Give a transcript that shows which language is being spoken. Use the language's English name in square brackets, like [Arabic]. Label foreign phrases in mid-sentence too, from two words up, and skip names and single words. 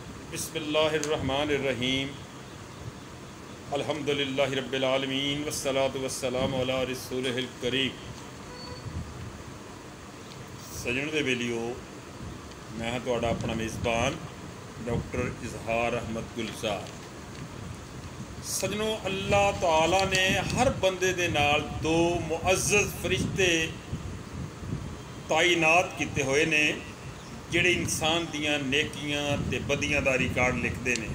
[Arabic] بسم الله الرحمن الرحيم الحمد لله رب العالمين والصلاة والسلام على رسوله الكريم. [Punjabi] سجن دے بیلیو، میں ہاں تہاڈا اپنا میزبان ڈاکٹر اظہار احمد گلزار. سجنو، اللہ تعالیٰ نے ہر بندے دے نال دو معزز فرشتے تعینات کیتے ہوئے نے جیہڑے انسان دیاں نیکیاں تے بدیاں دا ریکارڈ [Urdu] لکھتے ہیں.